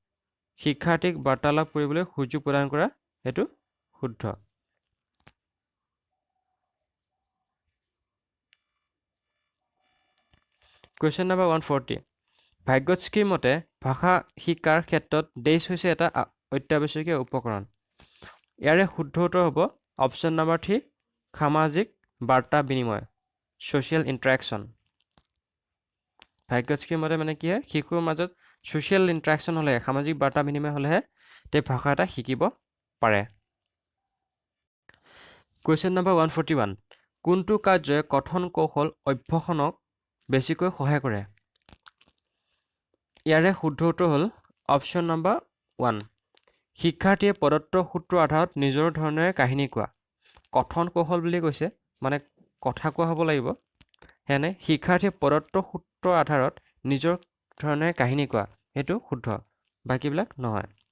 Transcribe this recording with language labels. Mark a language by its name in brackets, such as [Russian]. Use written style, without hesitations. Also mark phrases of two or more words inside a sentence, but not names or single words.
[Assamese] সেইটো শুদ্ধ [English] Question number 140 [Assamese] ভাগ্যশ্ৰীৰ মতে ভাষা শিকাৰ ক্ষেত্ৰত ডেইচ হৈছে এটা অত্যাৱশ্যকীয় উপকৰণ ইয়াৰে শুদ্ধ উত্তৰ হ'ব [English] option number [Assamese] 3 সামাজিক বাৰ্তা বিনিময় [English] social interaction [Assamese] ভাগ্যশ্ৰীৰ মতে মানে কি হয় শিশুৰ মাজত [English] social interaction [Assamese] হ'লে সামাজিক বাৰ্তা বিনিময় হ'লেহে তে ভাষা এটা শিকিব পাৰে [English] Question number 141 [Assamese] কোনটো কাৰ্যয়ে কথন কৌশল অভ্যাসনক বেছিকৈ সহায় কৰে ইয়াৰে শুদ্ধ উত্তৰ হ'ল [English] option number [Assamese] 1 শিক্ষাৰ্থীয়ে প্ৰদত্ত সূত্ৰৰ আধাৰত নিজৰ ধৰণেৰে কাহিনী কোৱা কথন কৌশল বুলি কৈছে মানে কথা কোৱা হ'ব লাগিব হেনে শিক্ষাৰ্থীয়ে প্ৰদত্ত সূত্ৰৰ আধাৰত নিজৰ ধৰণেৰে কাহিনী কোৱা সেইটো শুদ্ধ বাকিবিলাক নহয়